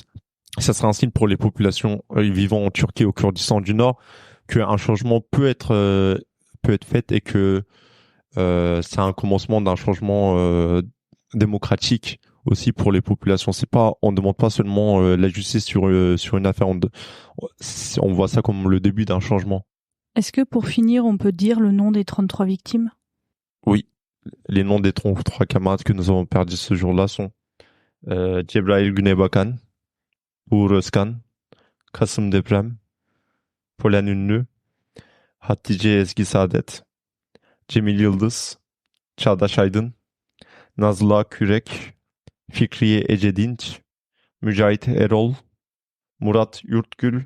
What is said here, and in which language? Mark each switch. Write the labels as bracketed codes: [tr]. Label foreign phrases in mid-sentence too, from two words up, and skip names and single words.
[fr] Ça sera un signe pour les populations vivant en Turquie, au Kurdistan du Nord, qu'un changement peut être fait, et que c'est un commencement d'un changement démocratique aussi pour les populations. On demande pas seulement la justice sur une affaire, on voit ça comme le début d'un changement. Est-ce que pour finir, on peut dire le nom des 33 victimes? Oui, les noms des 33 camarades que nous avons perdus ce jour-là sont Cebrail Güneybakan, Uğur Özkan, Kasım Deprem, Polen Ünlü, Hatice Ezgi Saadet, Cemil Yıldız, Çağdaş Aydın, Nazlı Kürek, Fikriye Ece Dinç, Mücahit Erol, Murat Yurtgül,